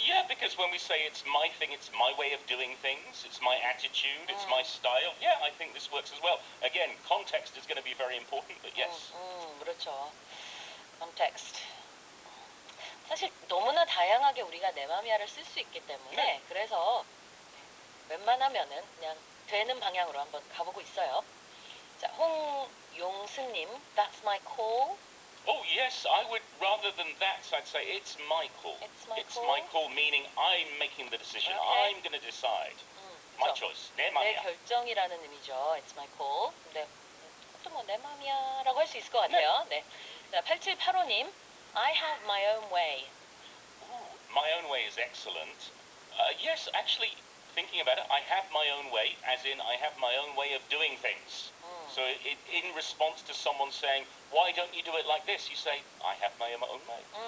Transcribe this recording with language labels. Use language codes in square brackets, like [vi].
[en] Yeah, because when we say it's my thing, it's my way of doing things, it's my attitude, it's my style. Yeah, I think this works as well. Again, context is going to be very important, but yes. [ko] 그렇죠. context. 사실 너무나 다양하게 우리가 내 맘이야를 쓸 수 있기 때문에 그래서 웬만하면은 그냥 되는 방향으로 한번 가보고 있어요. 자, 홍용승님, [en] That's my call. Oh, yes, I would, rather than that, I'd say it's my call. It's my It's call. my call, meaning I'm making the decision. Okay. I'm going to decide. My choice. [ko] 내 맘이야. 결정이라는 의미죠. [en] It's my call. [ko] 근데 그것도 뭐 내 맘이야 라고 할 수 있을 것 같아요. 네. 자, 8785님, [en] I have my own way. Ooh, my own way is excellent. Yes, actually, thinking about it, I have my own way, as in I have my own way of doing things. So in response to someone saying, why don't you do it like this? You say, I have my own way.